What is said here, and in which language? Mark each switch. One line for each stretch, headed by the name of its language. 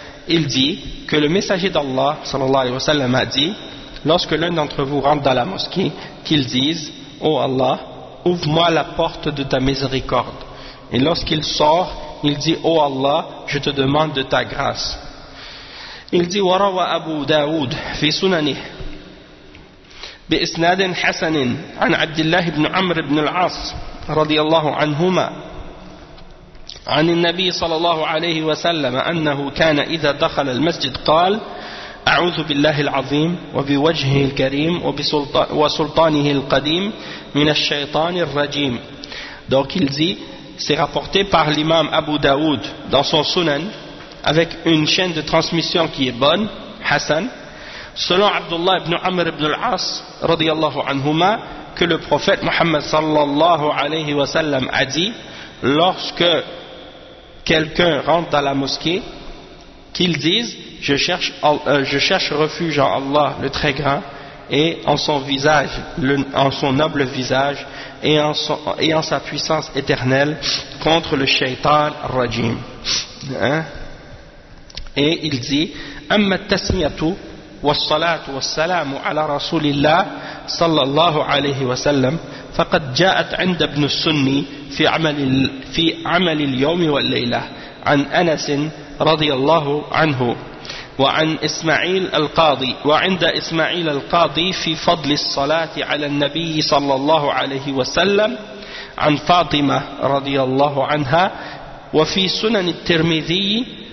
French: il dit que le messager d'Allah sallallahu alayhi wa sallam a dit, lorsque l'un d'entre vous rentre dans la mosquée, qu'il dise, ô Allah, ouvre-moi la porte de ta miséricorde. Et lorsqu'il sort, il dit, ô Allah, je te demande de ta grâce. Il dit,
Arabic: wa rawa Abu Daoud fi sunanih بإسناد حسن عن عبد الله بن عمرو بن العاص رضي الله عنهما عن النبي صلى الله عليه وسلم أنه كان إذا دخل المسجد قال أعوذ بالله العظيم وبوجهه الكريم وسلطانه القديم من الشيطان الرجيم.
French: Donc il dit, c'est rapporté par l'imam Abu Daoud dans son Sunan avec une chaîne de transmission qui est bonne, Hassan. Selon Abdullah ibn Amr ibn al-As radiyallahu anhuma, que le prophète Muhammad sallallahu alayhi wa sallam a dit, lorsque quelqu'un rentre dans la mosquée, qu'il dise, je cherche refuge en Allah le très grand, et en son visage, en son noble visage, et en sa puissance éternelle contre le shaytan rajim. Hein? Et il dit,
Arabic: amma tasmiyatu والصلاة والسلام على رسول الله صلى الله عليه وسلم فقد جاءت عند ابن السني في عمل اليوم والليلة عن أنس رضي الله عنه وعن إسماعيل القاضي وعند إسماعيل القاضي في فضل الصلاة على النبي صلى الله عليه وسلم عن فاطمة رضي الله عنها وفي سنن الترمذي